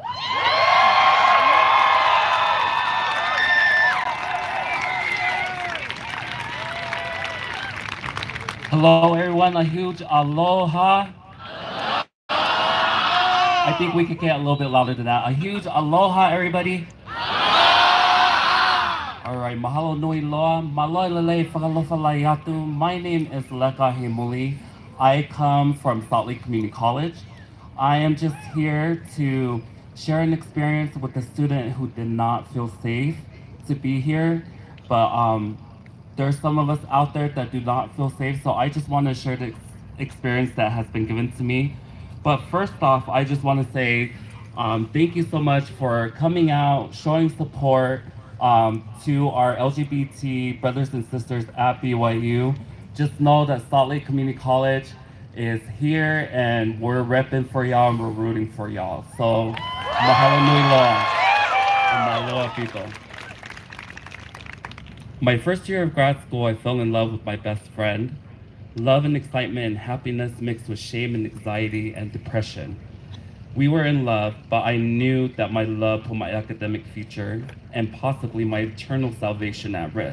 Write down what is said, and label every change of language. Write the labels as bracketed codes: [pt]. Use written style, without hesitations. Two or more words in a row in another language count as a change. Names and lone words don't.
[en] Hello everyone, a huge aloha. I think we could get a little bit louder than that. A huge aloha everybody. Alright, [haw] mahalo nui loa, maloi lele whakalofa lai atu. [en] My name is Leka Hemuli. I come from Salt Lake Community College. I am just here to share an experience with a student who did not feel safe to be here, but there's some of us out there that do not feel safe, so I just want to share the experience that has been given to me. But first off, I just want to say thank you so much for coming out, showing support to our LGBT brothers and sisters at BYU. Just know that Salt Lake Community College is here and we're repping for y'all and we're rooting for y'all. So, [haw] mahalo nui loa and mahalo pito. [en] My first year of grad school, I fell in love with my best friend. Love and excitement and happiness mixed with shame and anxiety and depression. We were in love, but I knew that my love put my academic future and possibly my eternal salvation at risk.